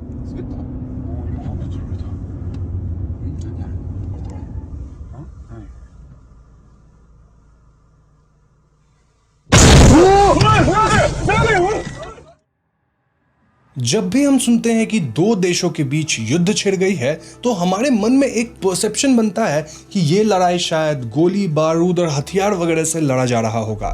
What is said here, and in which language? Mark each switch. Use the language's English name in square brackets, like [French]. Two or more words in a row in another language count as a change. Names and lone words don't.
[Korean] 쓰겠다. 이거 하면 재밌다. 응? 아니야. 뭐야? 어? 아니. [Hindi] जब भी हम सुनते हैं कि दो देशों के बीच युद्ध छिड़ गई है तो हमारे मन में एक परसेप्शन बनता है कि ये लड़ाई शायद गोली बारूद और हथियार वगैरह से लड़ा जा रहा होगा।